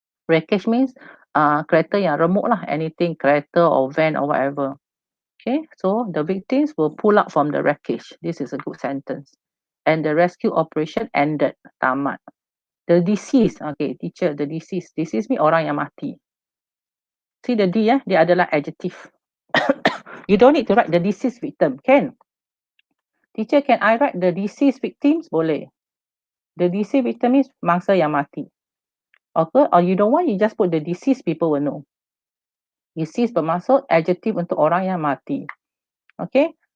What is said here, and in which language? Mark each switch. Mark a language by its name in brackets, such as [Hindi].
[English] Wreckage means [Malay] kereta yang remuk lah, [English] anything, kereta or van or whatever. Okay, so the victims were pulled out from the wreckage. This is a good sentence. And the rescue operation ended, tamat. The deceased, okay, teacher, the deceased. Deceased means [Malay] orang yang mati. [English] See the D, [Malay] dia adalah [English] adjective. You don't need to write the deceased victim, can? Teacher, can I write the deceased victims? [Malay] Boleh. [English] The deceased victim is [Malay] mangsa yang mati. [English] Okay, or you don't want, you just put the deceased, people will know. [Malay] Deceased bermaksud adjective untuk orang yang mati. Okay.